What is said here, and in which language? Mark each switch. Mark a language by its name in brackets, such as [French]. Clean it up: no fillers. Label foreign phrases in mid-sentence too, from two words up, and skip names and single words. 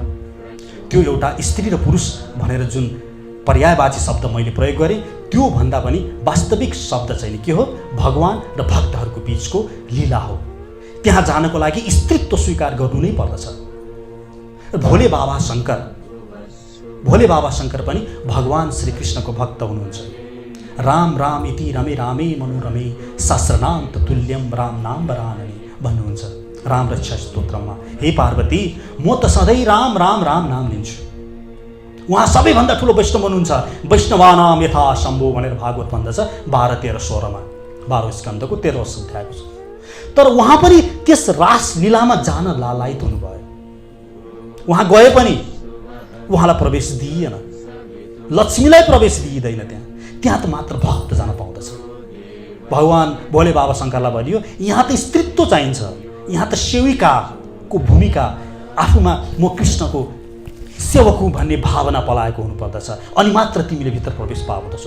[Nepali] त्यो एउटा स्त्री र पुरुष भनेर जुन पर्यायवाची शब्द मैले प्रयोग गरेँ, त्यो भन्दा पनि वास्तविक शब्द चाहिँ के हो? भगवान र भक्तहरूको बीचको लीला हो। त्यहाँ जानको लागि स्त्रीत्व स्वीकार गर्नु नै पर्दछ। भोले बाबा शङ्कर पनि भगवान श्रीकृष्णको भक्त हुनुहुन्छ। [Sanskrit] राम राम इति रमे रामे मनोरमे सहस्रनाम तुल्यम राम नाम वरानने [Nepali] भन्नुहुन्छ राम रक्षा स्तोत्रमा। हे पार्वती, म त सधैँ राम राम राम नाम लिन्छु। उहाँ सबैभन्दा ठुलो वैष्णव हुनुहुन्छ। [Sanskrit] वैष्णवानाम यथा शम्भो [Nepali] भनेर भागवत भन्दछ 12, 13, 16मा, 12 स्कन्धको 13 अध्यायको छ। तर उहाँ पनि त्यस रास लीलामा जान लालायित हुनुभयो। उहाँ गए पनि उहाँलाई प्रवेश दिइएन, लक्ष्मीलाई प्रवेश दिइँदैन। त्यहाँ त मात्र भक्त जान पाउँदछ। भगवान भोले बाबा शङ्करलाई भनियो, यहाँ त स्त्रीत्व चाहिन्छ, यहाँ त सेविकाको भूमिका, आफूमा म कृष्णको सेवक हुँ भन्ने भावना पलाएको हुनुपर्दछ, अनि मात्र तिमीले भित्र प्रवेश पाउँदछौ।